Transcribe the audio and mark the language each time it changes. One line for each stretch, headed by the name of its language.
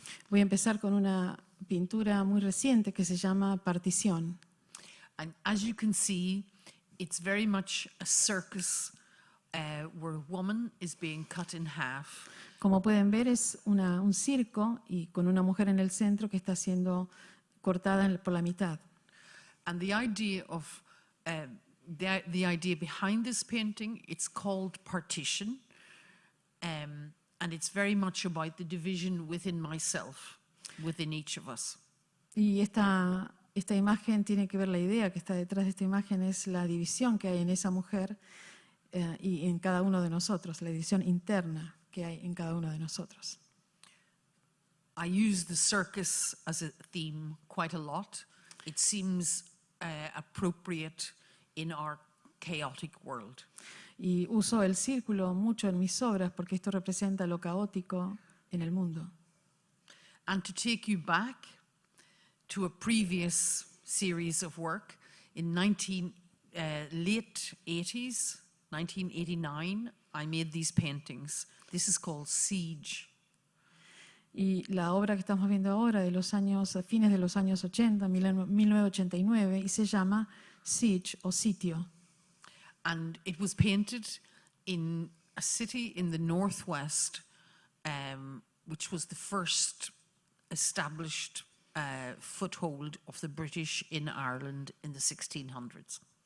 Spanish: Voy a empezar con una pintura muy reciente que se llama Partición.
English: And as you can see, it's very much a circus where a woman is being cut in half.
Spanish: Como pueden ver, es un circo y con una mujer en el centro que está siendo cortada por la mitad.
English: And the idea of the idea behind this painting, it's called Partition, and it's very much about the division within myself, within each of us.
Spanish: Y esta imagen tiene que ver, la idea que está detrás de esta imagen es la división que hay en esa mujer y en cada uno de nosotros, la división interna que hay en cada uno de nosotros.
English: I use the circus as a theme quite a lot. It seems appropriate in our chaotic world.
Spanish: Y uso el círculo mucho en mis obras porque esto representa lo caótico en el mundo.
English: And to take you back to a previous series of work, in late 80s, 1989, I made these paintings. This is called Siege.
Spanish: Y la obra que estamos viendo ahora, de los fines de los años 80, 1989, y se llama Siege o Sitio.
English: And it was painted in a city in the northwest, which was the first established foothold of the British in Ireland in the 1600s.